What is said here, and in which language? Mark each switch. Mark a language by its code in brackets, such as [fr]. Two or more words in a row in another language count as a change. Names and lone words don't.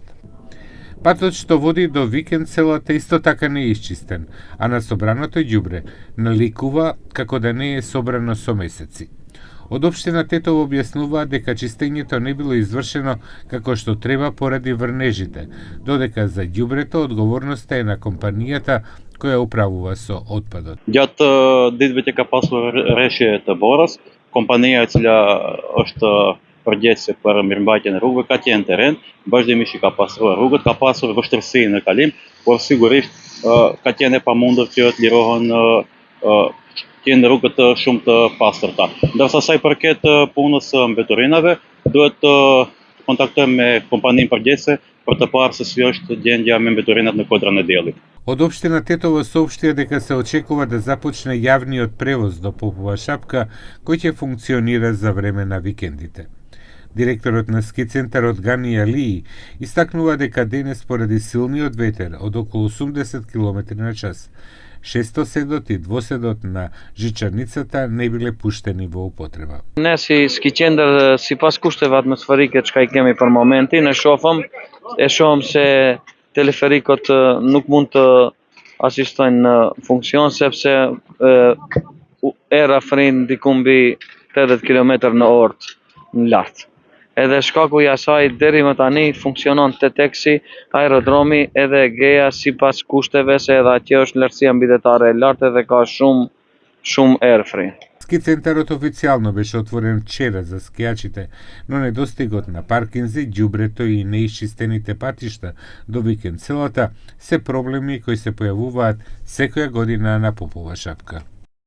[mk] Патот што води до викенд селата исто така не е исчистен, а на собраното ѓубре наликува како да не е собрано со месеци. Од општина Тетово објаснуваат дека чистењето не било извршено како што треба поради врнежите, додека за ѓубрето одговорноста е на компанијата која управува со отпадот. [sq] Gjatë ditëve që ka pasur rreshje të borës, kompania e cila është përgjegjëse për mirëmbajtjen e rrugëve ka qenë terren, vazhdimisht i ka pastruar rrugët, ka pasur vështirësi në kalim, por sigurisht ka qenë e pamundur që të lirohen në rrugët shumë të pastërta. Ndërsa sa i përket punës së mbeturinave, duhet të kontaktojmë me kompaninë përgjegjëse për të parë se si është gjendja me mbeturinat në Kodraн e Diellit. [mk] Од општина Тетово соопштија дека се очекува да започне јавниот превоз до Попова шапка, кој ќе функционира за време на викендите. Директорот на ски центарот Гани Алии истакнува дека денес поради силниот ветер од околу 80 км на час, шестоседот и двоседот на жичарницата не биле пуштени во употреба. [sq] Ne si ski qendër sipas kushteve atmosferike çka I kemi për momentin, e shohim se teleferikot nuk mund të asistojnë në funksion sepse era frin diku mbi 80 km/h në lart. Edhe shkaku I asaj deri më tani funksionon Teteksi, aerodromi edhe Geja sipas kushteve se edhe atje është lartësia mbydetare e lartë dhe ka shumë erfri. [mk] Ски центарот официјално беше отворен вчера за скијачите, но недостигот на паркинзи, ѓубрето и неисчистените патишта до викенд селата се проблеми кои се појавуваат секоја година на Попова шапка.